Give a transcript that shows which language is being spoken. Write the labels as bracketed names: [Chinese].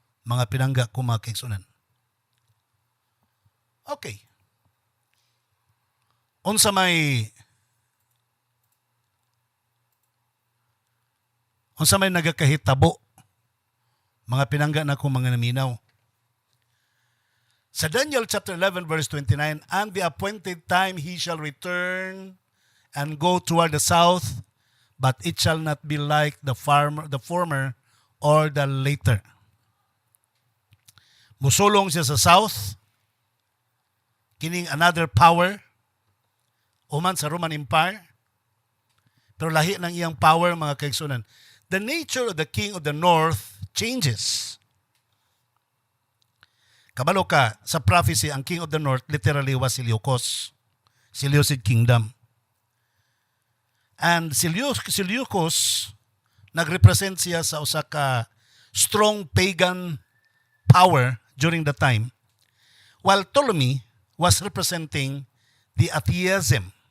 [Cebuano] Mga pinangga ko mga kaigsunan. Okay. Unsa may nagakahitabo, mga pinangga na kong mga naminaw. [English] Sa Daniel chapter 11 verse 29, and the appointed time he shall return and go toward the south, but it shall not be like the former or the later. [Cebuano] Musulong siya sa south, kining another power, uman sa Roman Empire, pero lahi ng iyang power, mga kaigsunan. [English] The nature of the king of the north changes. [Cebuano] Kabalo ka, sa prophecy, ang [English] king of the north literally was Seleucus. Seleucid kingdom. And Seleucus, [Cebuano] nagrepresent siya sa usa ka [English] strong pagan power during the time, while Ptolemy was representing the atheism.